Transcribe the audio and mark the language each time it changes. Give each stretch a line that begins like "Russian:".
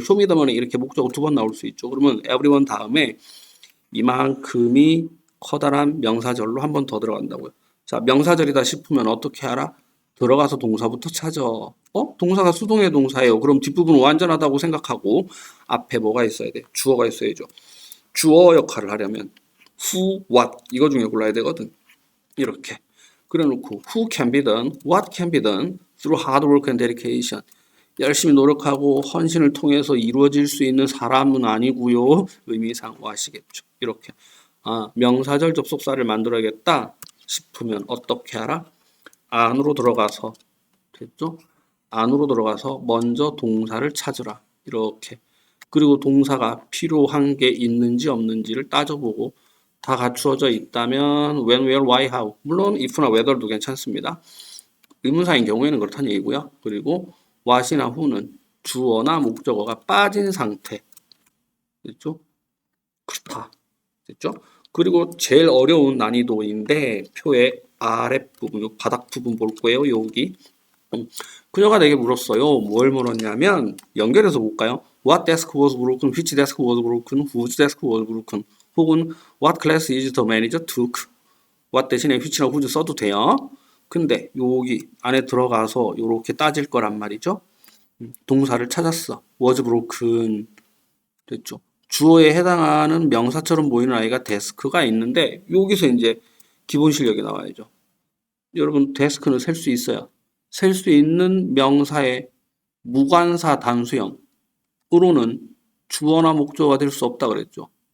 Korean: 쇼미더머니 이렇게 목적어 두 번 나올 수 있죠. 그러면 everyone 다음에 이만큼이 커다란 명사절로 한 번 더 들어간다고요. 자, 명사절이다 싶으면 어떻게 알아? 들어가서 동사부터 찾아. 동사가 수동의 동사예요. 그럼 뒷부분은 완전하다고 생각하고 앞에 뭐가 있어야 돼? 주어가 있어야죠. 주어 역할을 하려면 who, what 이거 중에 골라야 되거든. 이렇게. 그래 놓고
English: who can be done, what can be done through hard work and dedication.
Korean: 열심히 노력하고 헌신을 통해서 이루어질 수 있는 사람은 아니고요. 의미상 what이겠죠. 이렇게. 명사절 접속사를 만들어야겠다 싶으면 어떻게 하라? 안으로 들어가서, 됐죠? 안으로 들어가서 먼저 동사를 찾으라. 이렇게. 그리고 동사가 필요한 게 있는지 없는지를 따져보고 다 갖추어져 있다면 when, where, why, how. 물론 if나 whether도 괜찮습니다. 의문사인 경우에는 그렇다는 얘기고요. 그리고 what이나 who는 주어나 목적어가 빠진 상태. 됐죠? 그렇다. 됐죠? 그리고 제일 어려운 난이도인데 표에 아랫부분, 요 바닥 부분 볼 거예요. 여기. 그녀가 내게 물었어요. 뭘 물었냐면 연결해서 볼까요?
English: What desk was broken? Which desk was broken? Whose desk was broken? 혹은 What class is the manager took?
Korean: What 대신에 which나 whose 써도 돼요. 근데 여기 안에 들어가서 이렇게 따질 거란 말이죠. 동사를 찾았어.
English: was broken 됐죠.
Korean: 주어에 해당하는 명사처럼 보이는 아이가 데스크가 있는데 여기서 이제 기본 실력이 나와야죠. 여러분 데스크는 셀 수 있어요. 셀 수 있는 명사의 무관사 단수형으로는 주어나 목적어가 될 수 없다 그랬죠.